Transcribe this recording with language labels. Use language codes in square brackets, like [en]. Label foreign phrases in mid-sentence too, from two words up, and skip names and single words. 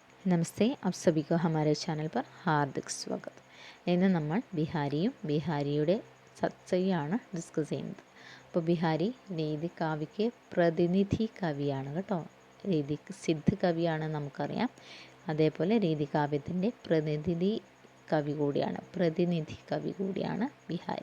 [hi] नमस्ते, आप सभी को हमारे चैनल पर हार्दिक स्वागत. [ml] ഇന്ന് നമ്മൾ ബിഹാരിയും ബിഹാരിയുടെ സത്സയാണ് ഡിസ്കസ് ചെയ്യുന്നത്. അപ്പോൾ ബിഹാരി രീതി കാവ്യയ്ക്ക് പ്രതിനിധി കവിയാണ് കേട്ടോ. രീതി സിദ്ധ് കവിയാണ് നമുക്കറിയാം. അതേപോലെ രീതി കാവ്യത്തിൻ്റെ പ്രതിനിധി കവി കൂടിയാണ് ബിഹാരി.